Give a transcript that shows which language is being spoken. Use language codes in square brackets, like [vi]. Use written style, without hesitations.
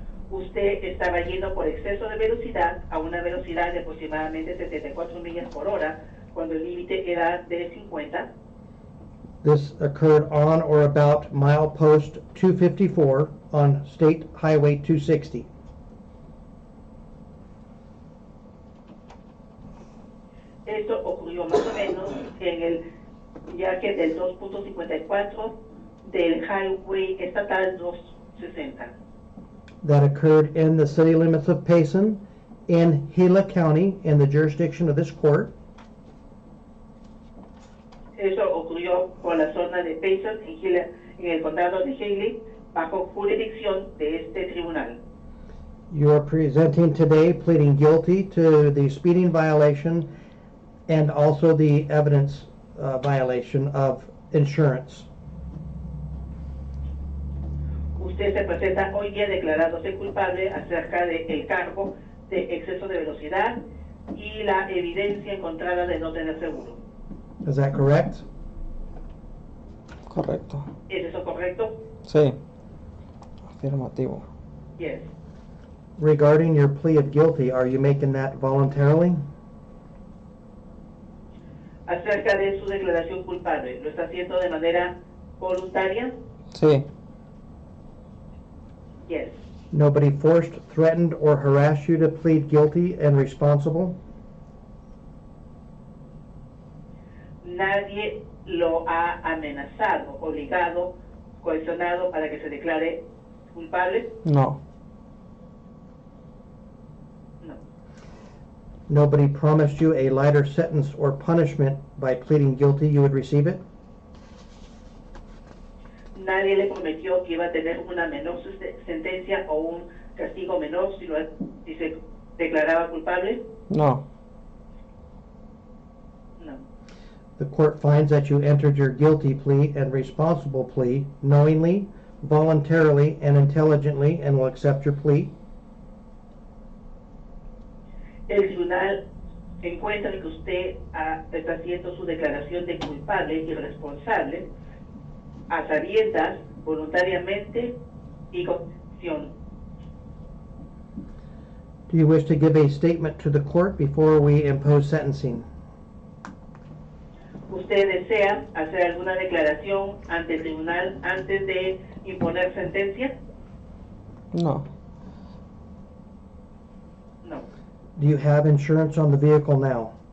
[es] Usted estaba yendo por exceso de velocidad a una velocidad de aproximadamente 74 millas por hora, cuando el límite era de 50. [en] This occurred on or about milepost 254 on State Highway 260. [es] Esto ocurrió más o menos en el viaje del 2.54 del Highway Estatal 260. [en] That occurred in the city limits of Payson in Gila County in the jurisdiction of this court. [es] Eso ocurrió por la zona de Payson en el condado de Haley, bajo jurisdicción de este tribunal. [en] You are presenting today pleading guilty to the speeding violation and also the evidence violation of insurance. [es] Usted se presenta hoy día declarándose culpable acerca del cargo de exceso de velocidad y la evidencia encontrada de no tener seguro. [en] Is that correct? [es] Correcto. ¿Es eso correcto? Sí. Afirmativo. [en] Yes. Regarding your plea of guilty, are you making that voluntarily? [es] Acerca de su declaración culpable, ¿lo está haciendo de manera voluntaria? Sí. [en] Yes. Nobody forced, threatened, or harassed you to plead guilty and responsible? [es] Nadie lo ha amenazado, obligado, coaccionado para que se declare culpable? No. [en] No. Nobody promised you a lighter sentence or punishment by pleading guilty, you would receive it? [es] Nadie le prometió que iba a tener una menor sentencia o un castigo menor si se declaraba culpable? No. [en] No. The court finds that you entered your guilty plea and responsible plea knowingly, voluntarily, and intelligently, and will accept your plea. [es] El tribunal encuentra que usted está haciendo su declaración de culpable y responsable a sabiendas, voluntariamente y con convicción. [en] Do you wish to give a statement to the court before we impose sentencing? [es] ¿Usted desea hacer alguna declaración ante el tribunal antes de imponer sentencia? No. [en] No. Do you have insurance on the vehicle now?